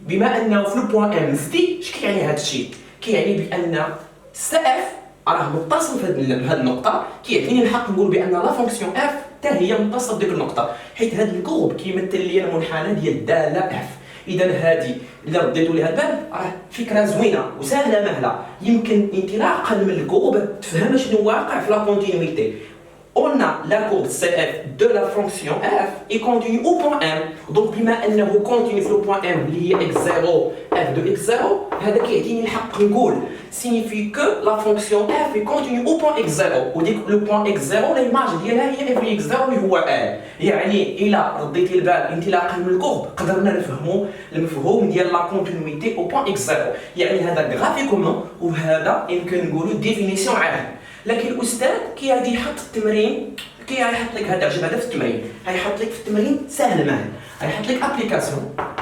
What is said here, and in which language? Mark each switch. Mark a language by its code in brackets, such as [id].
[ar] بما انه في البوان ام مزدي، اش كيعني هذا الشيء؟ كيعني بان سي اف راه متصل في هذه النقطه، كيعطيني الحق نقول بان لا فونكسيون اف حتى هي متصله بديك النقطه، حيت هذا الكورب كيمثل لي المنحنى ديال الداله اف. اذا هذه الا رديتوا لها البال راه فكره زوينه وسهله مهله، يمكن انطلاقا من الكورب تفهم شنو واقع في لا كونتينيتي. [fr] On a la courbe CF de la fonction f est continue au point M. Donc [ar] بما انه [fr] continue في le point M اللي هي x0 f de x0، [ar] هذا كيعطيني الحق نقول [fr] signifie que la fonction f est continue au point x0. [ar] وديك le point x0 ليماج ديالها هي f de x0 اللي هو l. يعني الا رديتي البال انطلاقا من الكورب قدرنا نفهموا المفهوم ديال لا كونتينيتي au point x0. يعني هذا غرافيكومون وهذا يمكن نقولوا ديفينيسيون عام. لكن الاستاذ كي غادي يحط التمرين كي غايحط لك هذا الجبهه في التمرين، غايحط لك في التمرين سهل ماهل، غايحط لك ابليكاسيون